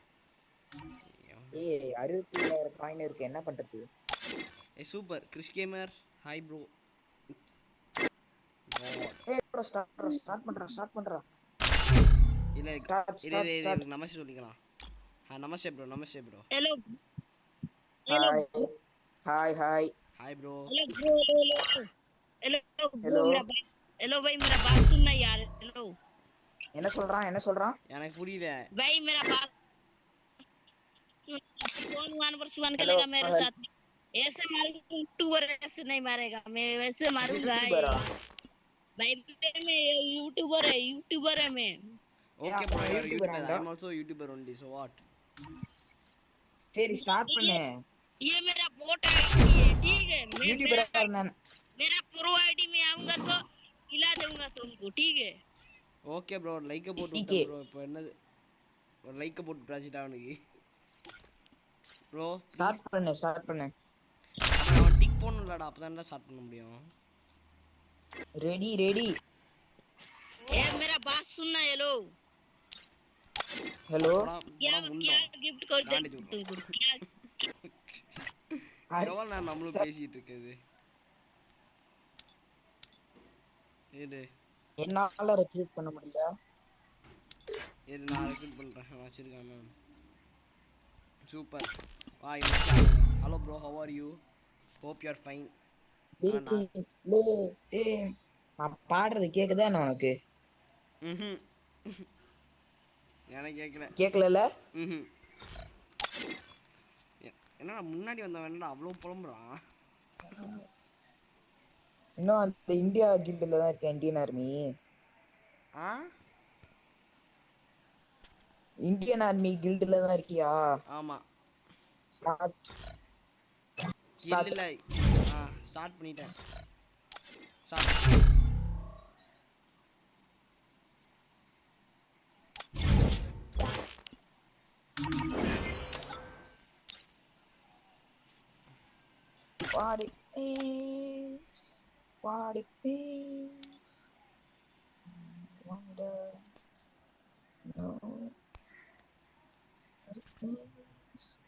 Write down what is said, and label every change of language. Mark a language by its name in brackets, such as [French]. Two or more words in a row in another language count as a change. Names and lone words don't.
[Tamil] ஏய் 67 காயின் இருக்கு, என்ன பண்றது? சூப்பர் கிறிஸ் கேமர். [English] Hi bro. [Tamil] ஏய் [English] bro start [Tamil] பண்றா. இல்ல ஸ்டார்ட். நமஸ்தே சொல்லிக்கலாம். நமஸ்தே ப்ரோ. [English] Hello. Hi hi Hi bro. [Hindi] हेलो हेलो हेलो भाई मेरा बात सुनना यार. हेलो [Tamil] என்ன சொல்றான்? எனக்கு புரியல. [Hindi] भाई मेरा बात कौन 1v1 हेलो खेलेगा मेरे साथ? ऐसे मारूंगा यूट्यूबर ऐसे नहीं मारेगा. मैं वैसे मारूंगा भाई. मैं यूट्यूबर है मैं. [English] Okay bro you are यूट्यूबर यूट्यूबर. [Hindi] है [English] I am also YouTuber only so what. [Tamil] சரி ஸ்டார்ட் பண்ணு. [Hindi] ये मेरा [English] bot ID [Hindi] है ठीक है. यूट्यूबर मैं मेरा [English] pro ID [Hindi] में आऊंगा तो खिला दूंगा तुमको ठीक है. [English] Okay bro [Tamil] லைக் போட்டு விட்டேன் ப்ரோ. இப்போ என்னது ஒரு லைக் போட்டு பிராஜிட் அவனுக்கு ப்ரோ. ஸ்டார்ட் பண்ணு. அவன் டிக் போடணும்லடா. அப்பதான்டா ஸ்டார்ட் பண்ண முடியும். ரெடி [Hindi] ए मेरा बात सुनना. हेलो हेलो क्या गिफ्ट कर दे तुमको क्या? [Tamil] எவ்வளோ நான் நம்மளும் பேசிட்டு இருக்குது. என்னால ரெக்ரூட் பண்ண முடியல. நான் ரெக்ரூட் பண்றேன். வச்சிருக்கேன் மேம். [English] Super. Hi hello bro how are you? Hope you are fine. [Tamil] நான் பாடுறது கேக்குதா என்ன உனக்கு? எனக்கு கேக்கல. என்னடா முன்னாடி வந்தவன் என்னடா அவ்வளோ புலம்புறான்? இன்னும் அந்த இந்தியா கில்ட்ல தான் இருக்கேன். இந்தியன் ஆர்மி. இந்தியன் ஆர்மி கில்ட்ல தான் இருக்கியா? ஆமா. ஸ்டார்ட் ஸ்டார்ட் பண்ணிட்டேன். [English] What it means, wonder, no, what it means.